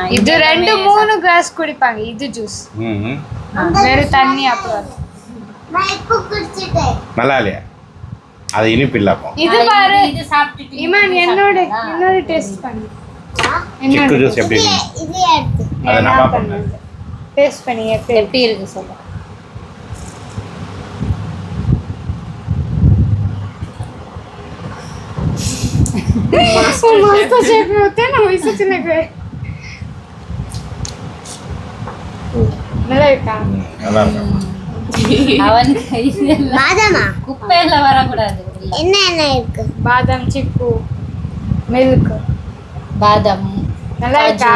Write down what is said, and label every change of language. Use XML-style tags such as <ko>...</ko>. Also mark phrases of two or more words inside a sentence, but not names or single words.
<ta>இது 2-3 கிளாஸ் குடிப்பாங்க. இது ஜூஸ் வேற தண்ணி அப்புறம் நான் இப்போ குடிச்சிட்டேன். நல்லா இல்லையா? அது இனிப்பு இல்லப்போ. இது பாரு, இது சாப்பிட்டுட்டு இமான் என்னோட டேஸ்ட் பண்ணு. சிக்கு ஜூஸ் எப்படி இருக்கு? இது எடுத்து அத நான் பாப்பேன். டேஸ்ட் பண்ணி எப்படி இருக்கு சொல்ல.</ta> <hi>मास्टर शेफ में होते हैं ना, वैसे चले गए.</hi> <ta>நல்லா இருக்கா? நல்லா இருக்கு. அவனுக்கு இதெல்லாம் பாதாமா குப்பையில வரக்கூடாது. என்ன என்ன இருக்கு? பாதாம், சிக்கு, மில்க். பாதாம் நல்லா இருக்கா?</ta>